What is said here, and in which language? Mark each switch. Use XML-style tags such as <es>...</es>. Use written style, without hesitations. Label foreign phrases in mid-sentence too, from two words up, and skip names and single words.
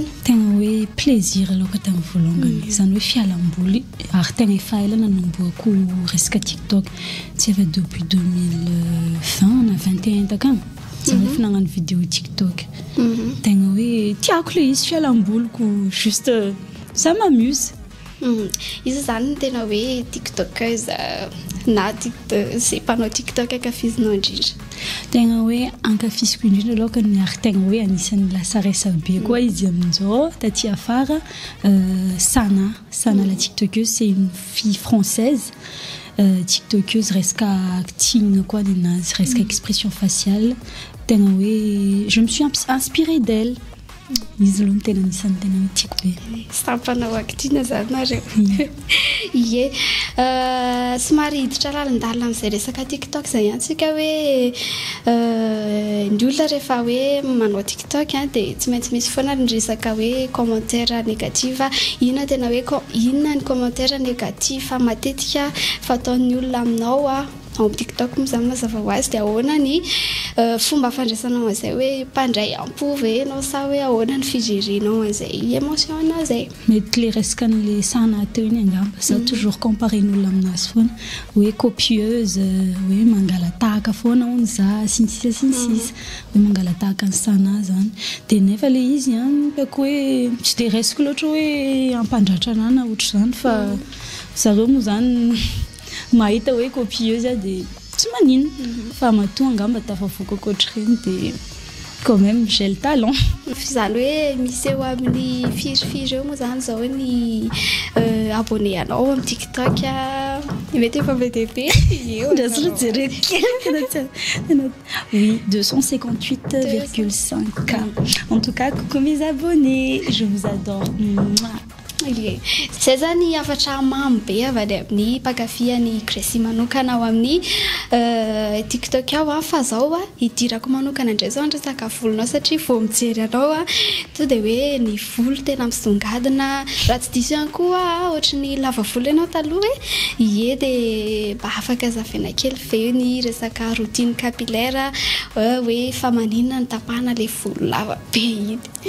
<mg>Tegna hoe plaisir aloha tamin'ny voalongany zany hoe fialamboly ary tegna efa ela nanomboako resaka TikTok tsy efa depuis 2020 na 21 takagny zany efa nagnano vidéo TikTok tegna hoe tiako le izy fialamboliko</mg> <fr>juste ça m'amuse.</fr> <mg>Izy zany tena hoe tiktokeuse na zay mpanao TikTok ankafizinao indrindra? Tegna hoe ankafiziko indrindra aloha ny ary tegna hoe anisan'ny lasa resa be koa izy amin'izao taty afara.</mg> <fr>Sana la tiktokeuse, c'est une fille française tiktokeuse resaka acting quoi ninazy resaka expression faciale</fr> <mg>tegna hoe</mg> <fr>je me suis inspirée d'elle.</fr> <mg>Izy aloha tena anisan'ny tena hoe tiako be. Sampanao acting zany nareo. Ie, somary hiditra lalandalina amin'izay resaka TikTok zay antsika hoe ny olona rehefa hoe manao TikTok dia tsy maintsy misy foana ny resaka hoe</mg> <fr>commentaire négatif.</fr> <mg>Inona tena hoe inona ny</mg> <fr>commentaire négatif</fr> <mg>matetika fataon'ny olona aminao amin'ny TikTok moa zany mazava ho azy dia ahoana ny fomba fandraisanao an'izay hoe mpandray ampo ve anao sa hoe ahoana ny fijerinao an'izay émotion an'izay? Mety le resaka n'le sana teo iny angamba za</mg> <fr>toujours comparé</fr> <mg>n'olona aminazy foana hoe copieuse hoe mangalatahaka foana hono za sinisisa hoe mangalatahaka ny sana zany dia nefa le izy peko hoe tsy dia resiko loatra hoe ampandratra anahy na ohatra zany fa zareo moa zany mahita hoe copieuse dia tsy manino fa matoa angamba tafavoaka koatr'ireny dia</mg> <fr>quand même j'ai le talent.</fr> <mg>Zany hoe misy eo amin'ny firy eo moa zany zao ny abonné anao amin'ny TikTok mety efa be dia be</mg> <fr>oui 258,5K. En tout cas coucou mes abonnés, je vous adore.</fr> <mg>Zay zany afatra mamy be avy any amin'ny mpankafy Gracie manokana ao amin'ny TikTok ao fa zao hidirako manokana indray zao resaka volonao satria vao mijery anao to dia hoe ny volo tena misongadina raha tsy diso ihany koa ohatra ny lava volo ianao taloha ie dia mba afaka zavaina kely ve ny resaka</mg> <fr>routine capillaire</fr> <mg>hoe fa maninona ny tapahana le volo lava be iny?</mg>